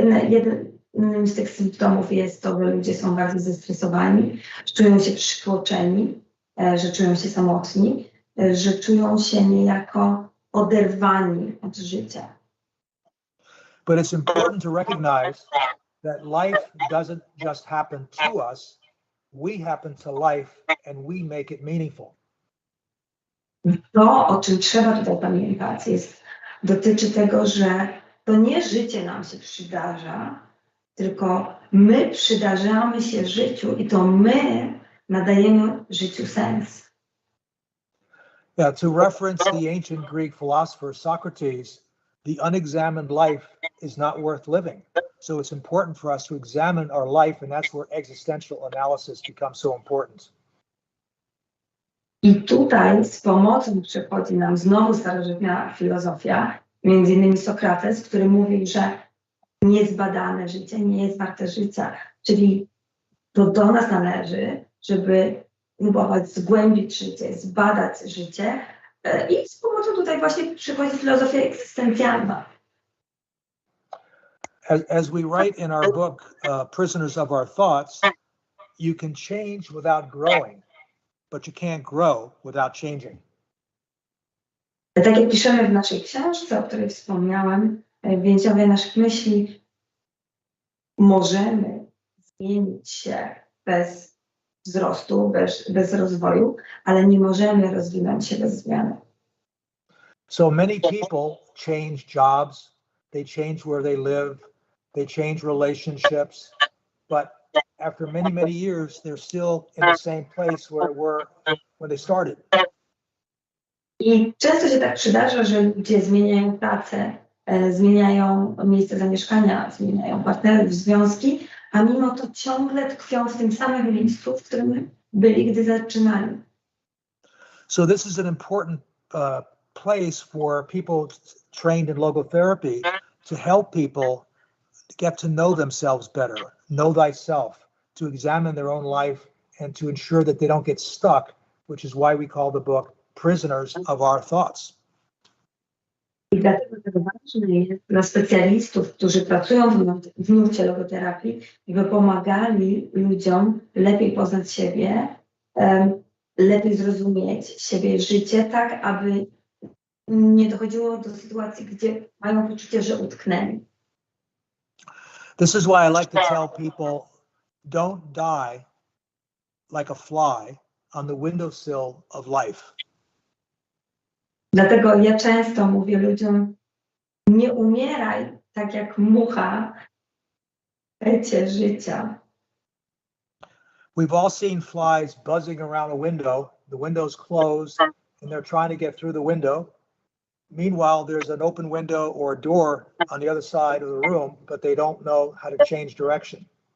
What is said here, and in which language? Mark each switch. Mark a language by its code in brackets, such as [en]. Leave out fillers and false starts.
[pl] Jednym z tych symptomów jest to, że ludzie są bardzo zestresowani, że czują się przytłoczeni, że czują się samotni, że czują się niejako oderwani od życia. [en] But it's important to recognize that life doesn't just happen to us, we happen to life and we make it meaningful. [pl] To, o czym trzeba tutaj pamiętać, dotyczy tego, że to nie życie nam się przydarza, tylko my przydarzamy się życiu i to my nadajemy życiu sens. [en] Yeah, to reference the ancient Greek philosopher Socrates, the unexamined life is not worth living. So it's important for us to examine our life, and that's where existential analysis becomes so important. [pl] I tutaj z pomocą przychodzi nam znowu starożytna filozofia, między innymi Sokrates, który mówił, że niezbadane życie nie jest warte życia. Czyli to do nas należy, żeby próbować zgłębić życie, zbadać życie i z pomocą tutaj właśnie przychodzi filozofia egzystencjalna. [en] As we write in our book, Prisoners of Our Thoughts, you can change without growing, but you can't grow without changing. [pl] Tak jak piszemy w naszej książce, o której wspomniałam, Więźniowie naszych myśli, możemy zmienić się bez wzrostu, bez rozwoju, ale nie możemy rozwinąć się bez zmiany. [en] So many people change jobs, they change where they live, they change relationships, but after many, many years, they're still in the same place where they were when they started. [pl] I często się tak przydarza, że ludzie zmieniają pracę, zmieniają miejsce zamieszkania, zmieniają partnerów, związki, a mimo to ciągle tkwią w tym samym miejscu, w którym byli, gdy zaczynali. [en] So this is an important place for people trained in logotherapy to help people get to know themselves better, know thyself, to examine their own life and to ensure that they don't get stuck, which is why we call the book Prisoners of Our Thoughts. [pl] I dlatego tak ważne jest dla specjalistów, którzy pracują w nurcie logoterapii, by pomagali ludziom lepiej poznać siebie, lepiej zrozumieć siebie i życie, tak aby nie dochodziło do sytuacji, gdzie mają poczucie, że utknęli. [en] This is why I like to tell people, don't die like a fly on the windowsill of life. [pl] Dlatego ja często mówię ludziom, nie umieraj tak jak mucha w lecie życia. [en] We've all seen flies buzzing around a window. The window's closed and they're trying to get through the window. Meanwhile, there's an open window or a door on the other side of the room, but they don't know how to change direction.